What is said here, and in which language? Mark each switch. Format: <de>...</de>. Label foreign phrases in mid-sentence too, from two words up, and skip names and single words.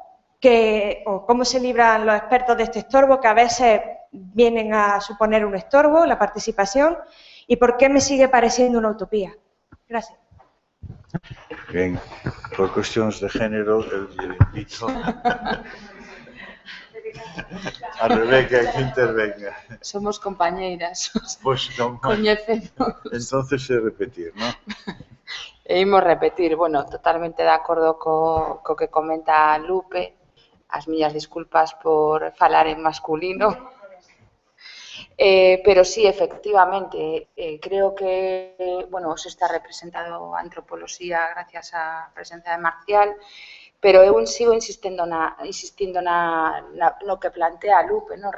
<es>¿O cómo se libran los expertos de este estorbo que a veces vienen a suponer un estorbo, la participación? ¿Y por qué me sigue pareciendo una utopía? Gracias. Bien, por cuestiones de género, el invito a Rebeca que intervenga.</es> <gl>Somos compañeiras, Pois non, coñecemos. entonces é repetir, non? E imos repetir, bueno, totalmente de acordo co que comenta Lupe, as miñas disculpas por falar en masculino, pero sí, efectivamente, creo que, bueno, se está representado a antropoloxía gracias á presencia de Marcial, pero eu sigo insistindo no que plantea Lupe, ¿no?</gl>